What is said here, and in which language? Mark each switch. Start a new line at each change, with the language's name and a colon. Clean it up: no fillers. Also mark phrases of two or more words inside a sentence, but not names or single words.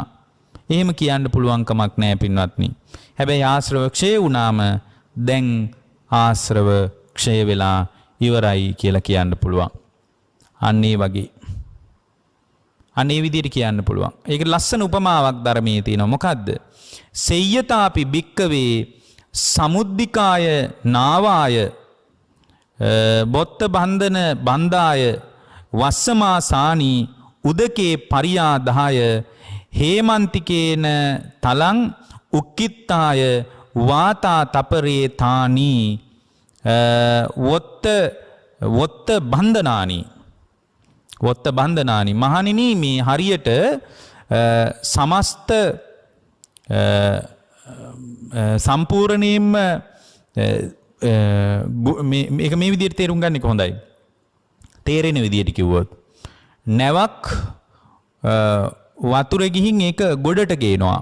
Sinhala: එහෙම කියන්න පුළුවන් කමක් නෑ පින්වත්නි. හැබැයි ආශ්‍රව ක්ෂය වුණාම දැන් ආශ්‍රව ක්ෂය වෙලා ඉවරයි කියලා කියන්න පුළුවන්. අන්න ඒ වගේ අනේ විදිහට කියන්න පුළුවන්. ඒක ලස්සන උපමාවක් ධර්මයේ තියෙනවා. මොකද්ද?
Pali: සෙය්‍යතාපි භික්කවේ සමුද්දිකාය නාවාය බොත්ත බන්ධන බන්දාය වස්සමාසානි උදකේ පරියාදාය හේමන්තිකේන තලං උක්කිත්තාය වාතා තපරේ තානි වොත්ත බන්ධනානි වොත්ත බන්ධනානි.
Sinhala: මහණෙනි මේ හරියට සමස්ත සම්පූර්ණයෙන්ම මේක මේ විදිහට තේරුම් ගන්න එක හොඳයි. තේරෙන විදිහට කිව්වොත් නැවක් වතුර ගිහින් ඒක ගොඩට ගේනවා.